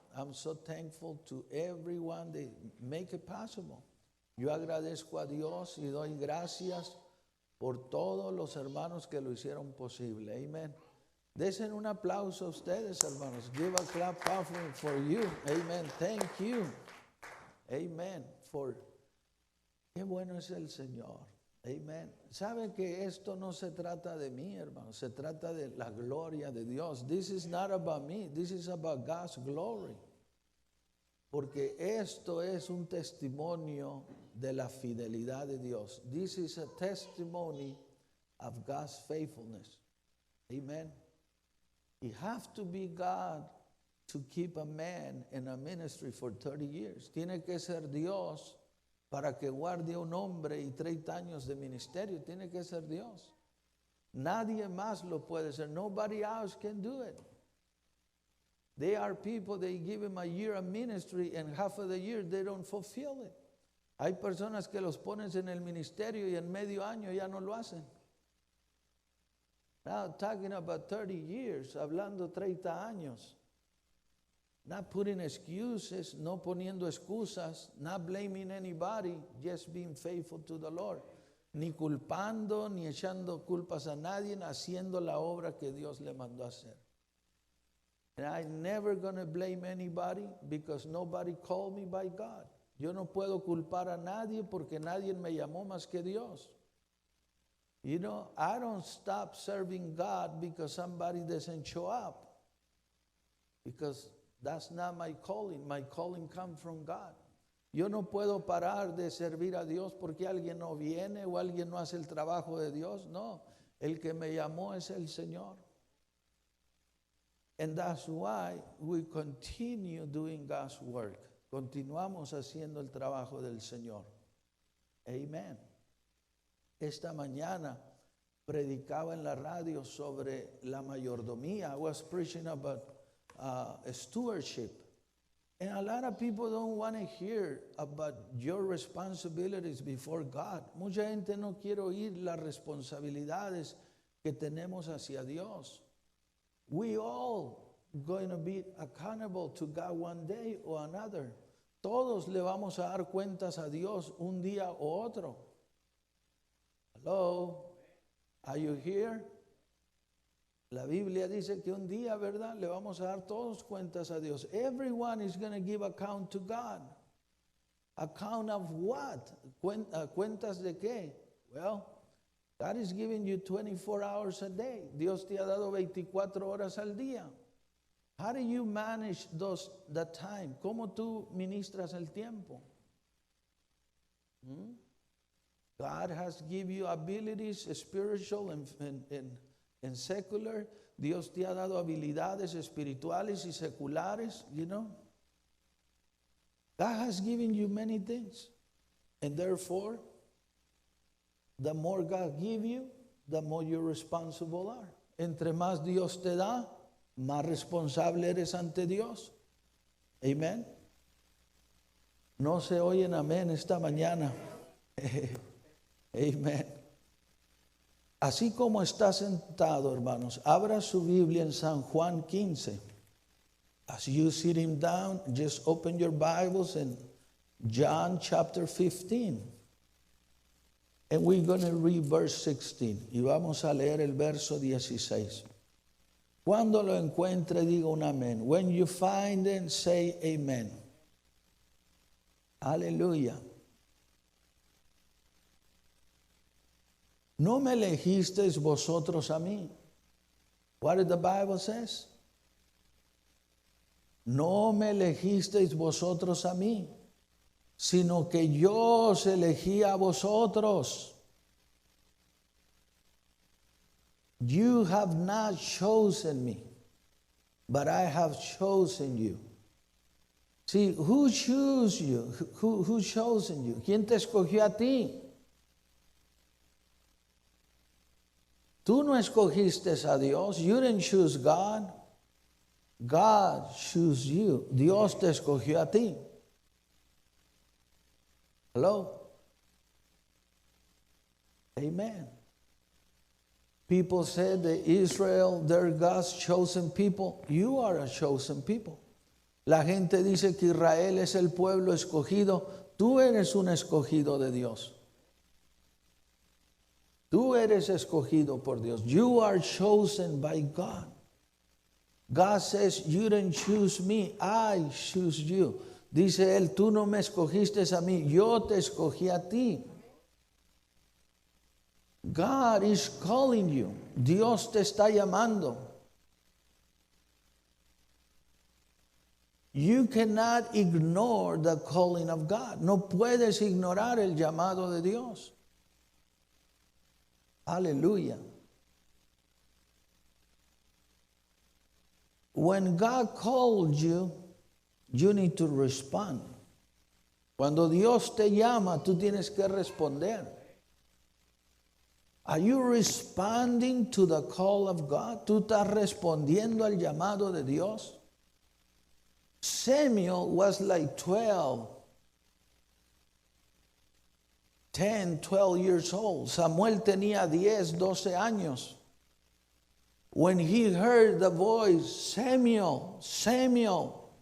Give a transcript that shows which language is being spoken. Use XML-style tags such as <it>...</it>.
<en>I'm so thankful to everyone that make it possible.</en> <es>Yo agradezco a Dios y doy gracias por todos los hermanos que lo hicieron posible. Amen. Desen un aplauso a ustedes, hermanos.</es> <en>Give a clap offering for you.</en> <es>Amen.</es> <en>Thank you.</en> <es>Amen. Qué bueno es el Señor. Amen. ¿Saben que esto no se trata de mí, hermanos? Se trata de la gloria de Dios.</es> <en>This is not about me. This is about God's glory.</en> <es>Porque esto es un testimonio de la fidelidad de Dios.</es> <en>This is a testimony of God's faithfulness. Amen. You have to be God to keep a man in a ministry for 30 years.</en> <es>Tiene que ser Dios para que guarde a un hombre y 30 años de ministerio. Tiene que ser Dios. Nadie más lo puede hacer.</es> <en>Nobody else can do it. There are people, they give them a year of ministry and half of the year they don't fulfill it.</en> <es>Hay personas que los pones en el ministerio y en medio año ya no lo hacen.</es> <en>Now talking about 30 years,</en> <es>hablando 30 años.</es> <en>Not putting excuses,</en> <es>no poniendo excusas,</es> <en>not blaming anybody, just being faithful to the Lord.</en> <es>Ni culpando, ni echando culpas a nadie, haciendo la obra que Dios le mandó a hacer.</es> <en>And I'm never going to blame anybody because nobody called me by God.</en> <es>Yo no puedo culpar a nadie porque nadie me llamó más que Dios.</es> <en>You know, I don't stop serving God because somebody doesn't show up. Because that's not my calling. My calling comes from God.</en> <es>Yo no puedo parar de servir a Dios porque alguien no viene o alguien no hace el trabajo de Dios. No, el que me llamó es el Señor.</es> <en>And that's why we continue doing God's work.</en> <es>Continuamos haciendo el trabajo del Señor. Amen. Esta mañana predicaba en la radio sobre la mayordomía.</es> <en>I was preaching about stewardship. And a lot of people don't want to hear about your responsibilities before God.</en> <es>Mucha gente no quiere oír las responsabilidades que tenemos hacia Dios.</es> <en>We all going to be accountable to God one day or another.</en> <es>Todos le vamos a dar cuentas a Dios un día o otro.</es> <en>Hello, are you here?</en> <es>La Biblia dice que un día, ¿verdad? Le vamos a dar todos cuentas a Dios.</es> <en>Everyone is going to give account to God. Account of what?</en> <es>¿Cuentas de qué?</es> <en>Well, God is giving you 24 hours a day.</en> <es>Dios te ha dado 24 horas al día.</es> <en>How do you manage the time?</en> <es>¿Cómo tú ministras el tiempo?</es> <en>God has given you abilities, spiritual and secular.</en> <es>Dios te ha dado habilidades espirituales y seculares, you know.</es> <en>God has given you many things. And therefore, the more God gives you, the more you're responsible are.</en> <es>Entre más Dios te da, más responsable eres ante Dios. Amen. No se oyen amén esta mañana. Amen. Así como está sentado, hermanos, abra su Biblia en San Juan 15.</es> <en>As you sitting down, just open your Bibles in John chapter 15. And we're going to read verse 16.</en> <es>Y vamos a leer el verso 16. Cuando lo encuentre, diga un amén.</es> <en>When you find it, say amen.</en> <es>Aleluya. No me elegisteis vosotros a mí.</es> <en>What did the Bible says?</en> <es>No me elegisteis vosotros a mí, sino que yo os elegí a vosotros.</es> <en>You have not chosen me, but I have chosen you. See, who chose you? Who chosen you?</en> <es>¿Quién te escogió a ti? Tú no escogiste a Dios.</es> <en>You didn't choose God. God chose you.</en> <es>Dios te escogió a ti.</es> <en>Hello? Amen. People said that Israel, they're God's chosen people. You are a chosen people.</en> <es>La gente dice que Israel es el pueblo escogido. Tú eres un escogido de Dios. Tú eres escogido por Dios.</es> <en>You are chosen by God. God says, you didn't choose me, I choose you.</en> <es>Dice él, tú no me escogiste a mí, yo te escogí a ti.</es> <en>God is calling you.</en> <es>Dios te está llamando.</es> <en>You cannot ignore the calling of God.</en> <es>No puedes ignorar el llamado de Dios. Aleluya.</es> <en>When God called you, you need to respond.</en> <es>Cuando Dios te llama, tú tienes que responder.</es> <en>Are you responding to the call of God?</en> <es>¿Tú estás respondiendo al llamado de Dios?</es> <en>Samuel was like 10, 12 years old.</en> <es>Samuel tenía 10, 12 años.</es> <en>When he heard the voice, Samuel, Samuel.</en>